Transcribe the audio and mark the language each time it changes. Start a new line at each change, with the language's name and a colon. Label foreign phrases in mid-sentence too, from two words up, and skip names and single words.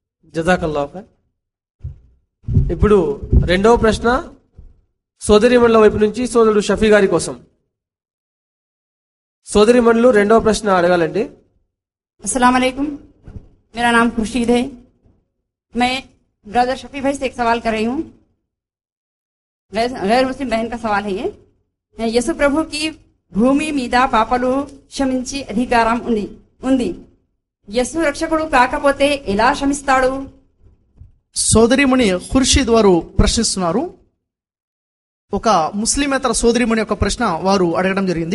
Arabic: جزاك الله خير.
Telugu: ఇప్పుడు రెండవ ప్రశ్న సోదరిమణుల వైపు నుంచి సోదరుడు షఫీ గారి కోసం. సోదరిమణులు రెండవ ప్రశ్న అడగాలండి.
Arabic: السلام عليكم,
Hindi: मेरा नाम खुर्शीद है. मैं ब्रदर शफी भाई से एक सवाल कर रही हूँ. गैर मुस्लिम बहन का सवाल है ये.
Telugu: యేసు ప్రభుకి భూమి మీద పాపలు క్షమించి అధికారం ఉంది. యేసు రక్షకుడు కాకపోతే ఎలా క్షమిస్తాడు? సోదరిమణి ఖుర్షీద్ వారు ప్రశ్నిస్తున్నారు. ఒక ముస్లిమేతర సోదరిమణి యొక్క ప్రశ్న వారు అడగడం జరిగింది.